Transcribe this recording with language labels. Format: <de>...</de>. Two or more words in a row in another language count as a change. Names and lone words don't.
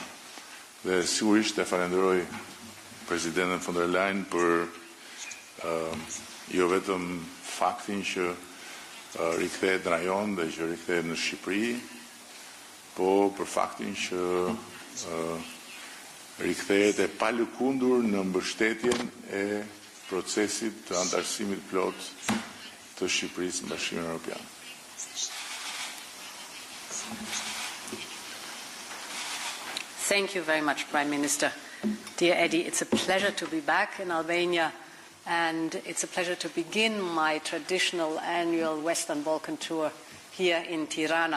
<sq>Dhe sigurisht e falenderoj Presidenten von der Leyen për jo vetëm faktin që rikthehet në rajon dhe që rikthehet në Shqipëri, po për faktin që rikthehet e palëkundur në mbështetjen e procesit të antarësimit plot të Shqipërisë në Bashkimin Evropian.</sq> <en>Thank you very much, Prime Minister. Dear Eddie, it's a pleasure to be back in Albania, and it's a pleasure to begin my traditional annual Western Balkan tour here in Tirana.</en>